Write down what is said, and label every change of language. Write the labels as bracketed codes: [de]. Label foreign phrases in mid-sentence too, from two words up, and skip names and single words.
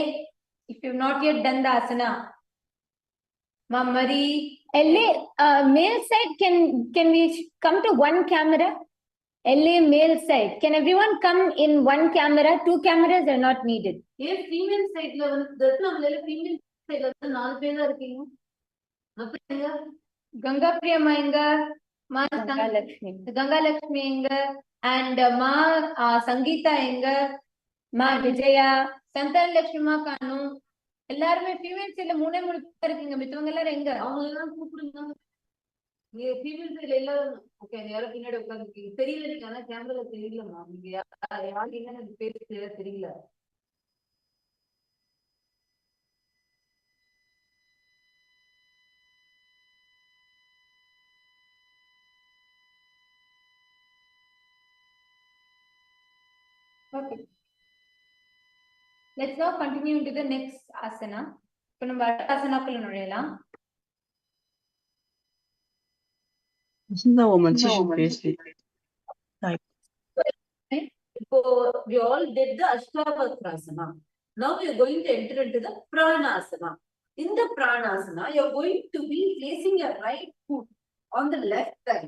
[en] If you've not yet done the asana, Mamari, LA male side, can we come to one camera? LA male side, can everyone come in one camera? Two cameras are not needed. Yes, female side [ta] ல வந்து [en] female side [ta] ல வந்து 4 பேர் தான் இருக்கீங்க. அப்படிங்க Ganga Priyama inga, Ma Ganga Lakshmi inga, and Ma Sangeeta inga, Ma Vijaya, Santan Lakshmi Kanu. எல்லாருமே [en] female side [ta] 3 பேர் இருக்கீங்க. மித்தவங்க எல்லாரும் எங்க? அவங்க எல்லாம் கூப்பிடுங்க. நீங்க [en] female side [ta] எல்லாரும் ஓகே, யாரோ பின்னாடி உட்கார்ந்துருக்கீங்க. தெரியல, நீங்க ஆனா கேமரால தெரியலமா. நீங்க யாருக்கு எனக்கு பேர் தெரியல. [en] Okay. Let's now continue into the next asana. [ta] இப்போ நம்ம asanaக்குள்ள நுழையலாம். [en] Isn't that woman session basically? இப்போ we all did the Ashtavakrasana. Now we are going to enter into the Pranasana. In the Pranasana, you are going to be placing your right foot on the left side.